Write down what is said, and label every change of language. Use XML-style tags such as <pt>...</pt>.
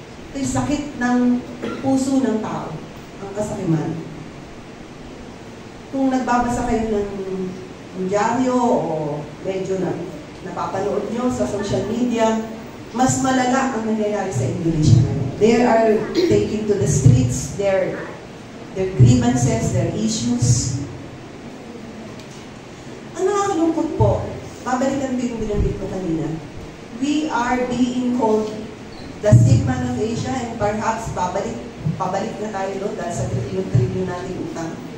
<tl>Ito'y sakit ng puso ng tao, ang kasakiman. Kung nagbabasa kayo ng dyaryo o medyo napapanood nyo sa social media, mas malala ang nangyayari sa Indonesia.</tl> <en>They are taking to the streets their grievances, their issues.</en> <tl>Ang nakakalungkot po, babalikan ko yung binanggit ko kanina.</tl> <en>We are being called the Sick Man of Asia, and perhaps</en> <tl>pabalik na tayo doon dahil sa trillion natin utang.</tl>